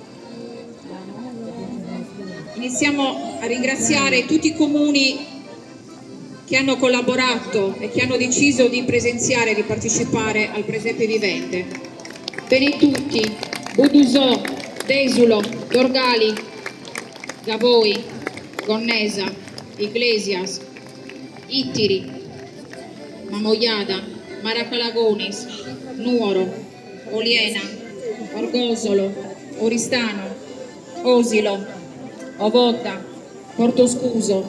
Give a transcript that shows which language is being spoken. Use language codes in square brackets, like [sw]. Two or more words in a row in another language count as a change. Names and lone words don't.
[it] Iniziamo a ringraziare tutti i comuni che hanno collaborato e che hanno deciso di presenziare e di partecipare al Presepe Vivente. Benetutti, Budusò, Desulo, Dorgali, Gavoi, Gonnesa, Iglesias, Ittiri, Mamoiada, Maracalagonis, Nuoro, Oliena, Orgosolo, Oristano, Osilo, Ovodda, Portoscuso,